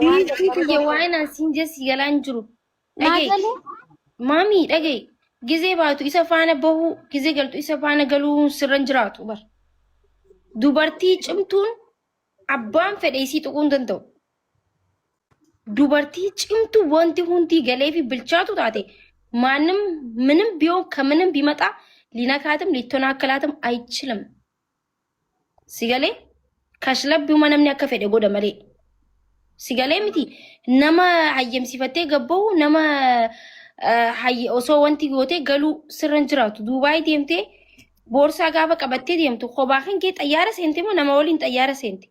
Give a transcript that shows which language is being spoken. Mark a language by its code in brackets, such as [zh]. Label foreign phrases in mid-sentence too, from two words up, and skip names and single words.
[om] waan asiin jessi galaan jiru. Maamii dhagaye gizee baatu isa faana bahuu gizee galtu isa faana galuu sirran jiraatu bar. Dubartii cimtuun abbaan fedhe isii tuquu hin danda'u. Dubartii cimtuu wanti hundi galee fi bilchaatu taate [am] ምንም ቢሆን ከምንም ቢመጣ ሊነካትም ሊተናከላትም አይችልም። [om] Sigalee kashlabbiuma namni akka fedhe godha malee. Sigalee miti nama hayyamsiifattee gabba'u nama osoo wanti gootee galuu sirra hin jiraatu. Duubaay deemtee boorsaa gaafa qabattee deemtu kophaa kan kee xayyaara seente moo nama waliin xayyaara seente?